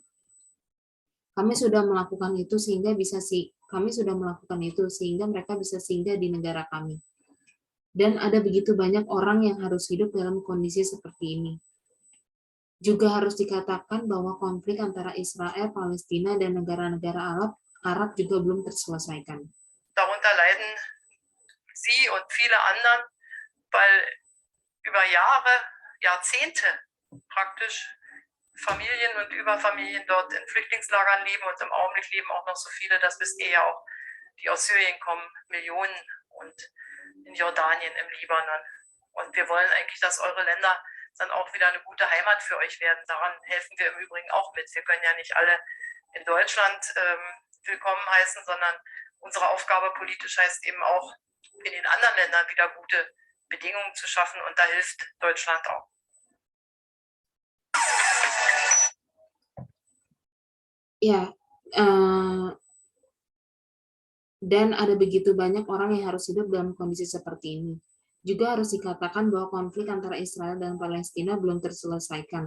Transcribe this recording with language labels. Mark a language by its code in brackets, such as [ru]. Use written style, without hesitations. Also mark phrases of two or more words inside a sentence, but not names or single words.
[id] Kami sudah melakukan itu sehingga mereka bisa singgah di negara kami. Dan ada begitu banyak orang yang harus hidup dalam kondisi seperti ini. Juga harus dikatakan bahwa konflik antara Israel, Palestina, dan negara-negara Arab juga belum terselesaikan. [de] Darunter leiden Sie und viele anderen, weil über Jahre, Jahrzehnte praktisch Familien und Überfamilien dort in Flüchtlingslagern leben und im Augenblick leben auch noch so viele, das wisst ihr ja auch, die aus Syrien kommen, Millionen und in Jordanien, im Libanon. Und wir wollen eigentlich, dass eure Länder dann auch wieder eine gute Heimat für euch werden. Daran helfen wir im Übrigen auch mit. Wir können ja nicht alle in Deutschland willkommen heißen, sondern unsere Aufgabe politisch heißt eben auch, in den anderen Ländern wieder gute Bedingungen zu schaffen. Und da hilft Deutschland auch. [id] Ya, dan ada begitu banyak orang yang harus hidup dalam kondisi seperti ini. Juga harus dikatakan bahwa konflik antara Israel dan Palestina belum terselesaikan.